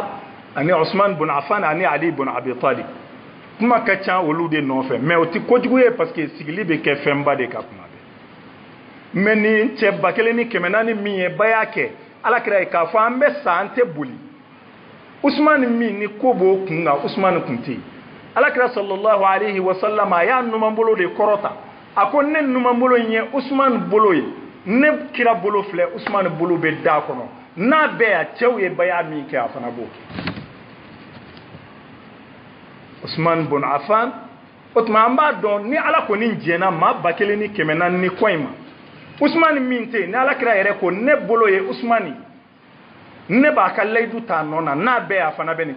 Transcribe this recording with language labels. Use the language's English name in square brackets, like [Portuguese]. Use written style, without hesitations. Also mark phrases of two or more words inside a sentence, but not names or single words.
[Bambara] ani usman bun affan ani ali bun abi talib kuma ka ca olu de nɔfɛ mais o ti kojugu ye [French] parce que [Bambara] sigili bɛ kɛ fɛnba de ka kuma bɛ mais ni cɛ 1400 min ye ba y'a kɛ ala kira ye k'a fɔ an bɛ sa an tɛ boli usman min ni ko b'o kun kan usman kun tɛ yen ala kira [Arabic] صلى الله عليه وسلم [Bambara] a y'a numanbolo de kɔrɔta a ko ne numanbolo in ye usman bolo ye ne kira bolo filɛ usman bolo bɛ da kɔnɔ n'a bɛɛ ya cɛw ye ba y'a min kɛ a fana b'o kɛ usman bun affan o tuma an b'a dɔn ni ala kɔni jɛnna maa 1400 ni kɔ in ma usman min tɛ yen ni ala kira yɛrɛ ko ne bolo ye usman ne b'a ka layidu ta nɔ na n'a bɛɛ a fana bɛ nin kɛ